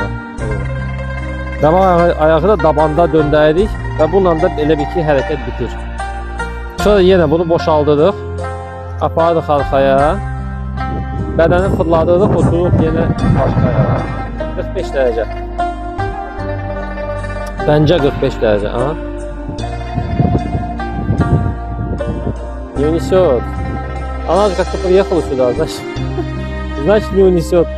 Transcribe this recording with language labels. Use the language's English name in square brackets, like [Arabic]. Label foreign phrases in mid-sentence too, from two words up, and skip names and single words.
[Azerbaijani] Qabaq ayağı da dabanda döndəririk və bununla da elə bir ki hərəkət bitir. Sonra yenə bunu boşaldırıq, aparırıq arxaya, bədəni fırladırıq, otururuq yenə başqa ayağa. 45 dərəcə. Bəncə 45 dərəcə. [Russian] Не унесет. Она же как-то приехала сюда, значит не унесет.